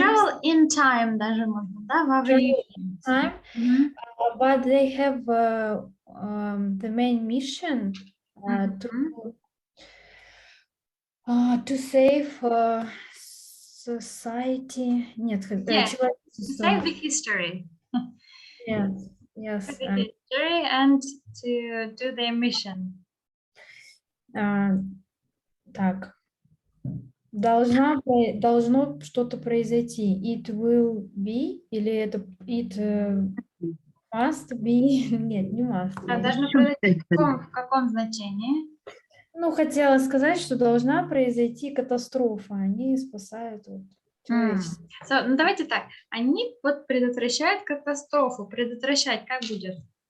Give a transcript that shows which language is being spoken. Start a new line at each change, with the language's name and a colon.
Russian: Travel in time даже можно, да, во времени.
English: Time, but they have the main mission to save society.
Russian: Нет, человечество.
English: Save the history. Yes. Save the history and to do their mission.
Russian: Так. Должно что-то произойти.
English: It will be или это it must be?
Russian: Нет, не must. Должно произойти в каком значении? Ну, хотела сказать, что должна произойти катастрофа. Они спасают человечество. Ну, давайте так. Они вот предотвращают катастрофу. Предотвращать как будет?